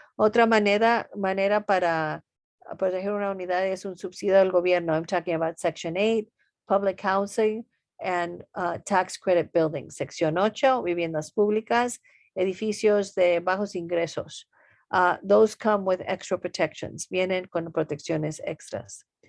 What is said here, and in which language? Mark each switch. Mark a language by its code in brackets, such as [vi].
[es] Otra manera para proteger una unidad es un subsidio del gobierno. [en] I'm talking about Section 8, public housing, and tax credit buildings. [es] Sección 8, viviendas públicas, edificios de bajos ingresos. [en] Those come with extra protections. [es] Vienen con protecciones extras.